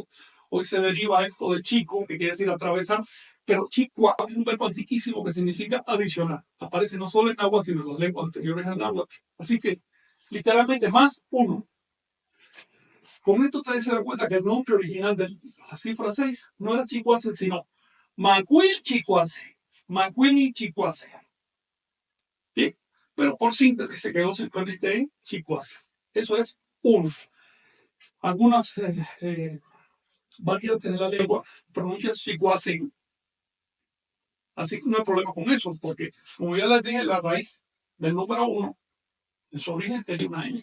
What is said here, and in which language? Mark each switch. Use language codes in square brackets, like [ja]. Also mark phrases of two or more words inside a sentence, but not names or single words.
[es] Hoy se deriva esto de chico, que quiere decir atravesar, pero chicua es un verbo antiquísimo que significa adicionar. Aparece no solo en náhuatl, sino en las lenguas anteriores al náhuatl. Así que, literalmente, más 1. Con esto ustedes se dan cuenta que el nombre original de la cifra 6 no era chicuase, sino [nah] Macuil chicuase. Macuil chicuase. [es] ¿Sí? Pero por síntesis se quedó simplemente en chicuase. Eso es 1. Algunas variantes de la lengua pronuncian chicuase. Así que no hay problema con eso, porque como ya les dije, la raíz del número 1 en su origen tiene una N.